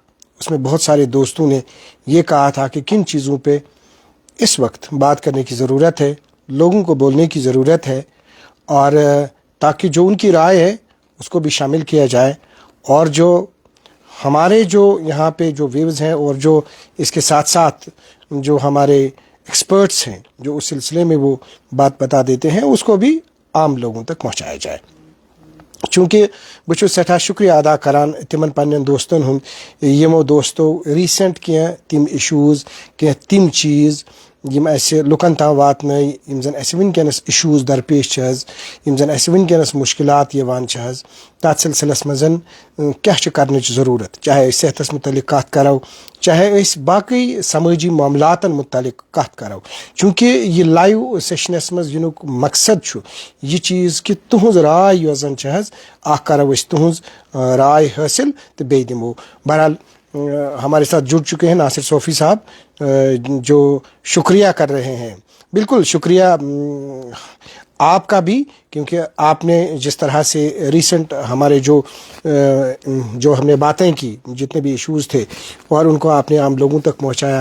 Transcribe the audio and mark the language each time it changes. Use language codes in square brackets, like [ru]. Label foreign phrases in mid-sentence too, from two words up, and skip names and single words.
[hi] उसमें बहुत सारे दोस्तों ने ये कहा था कि किन चीज़ों पे इस वक्त बात करने की ज़रूरत है, लोगों को बोलने की ज़रूरत है, और ताकि जो उनकी राय है उसको भी शामिल किया जाए, और जो हमारे जो यहाँ पे जो व्यूज़ हैं और जो इसके साथ साथ जो हमारे एक्सपर्ट्स हैं जो उस सिलसिले में वो बात बता देते हैं उसको भी आम लोगों तक पहुँचाया जाए। [ks] चूँकि बह छुस सठा शुक्रिया अदा करान तिमन पन्नन दोस्तन हुंद यमो दोस्तों रिसेंट कह तिम इश्यूज़ कह तिम चीज़ यम असे लुकन ताम वातनै यम जन असे वनकनस इश्यूज़ दरपेश छ हज़, यम जन असे वनकनस मुश्किलात यवान छ हज़, तथ सिलसिलस मज़न क्या करनच ज़रूरत, चाहे सेहतस मुतलिक कत करो, चाहे बाकी समाजी मामलातन मुतलिक कत करो। चूँकि यह लाइव सेशनस मज युनुक मकसद छु यह चीज़ कि तुहज राय यस जन छ हज़ अख करो तुहज राय हासिल तो बे दिमो। [hi] बहरहाल हमारे साथ जुड़ चुके हैं नासिर सोफ़ी साहब, जो शुक्रिया कर रहे हैं। बिल्कुल शुक्रिया आपका भी, क्योंकि आपने जिस तरह से रिसेंट हमारे जो हमने बातें की, जितने भी इश्यूज़ थे, और उनको आपने आम लोगों तक पहुंचाया।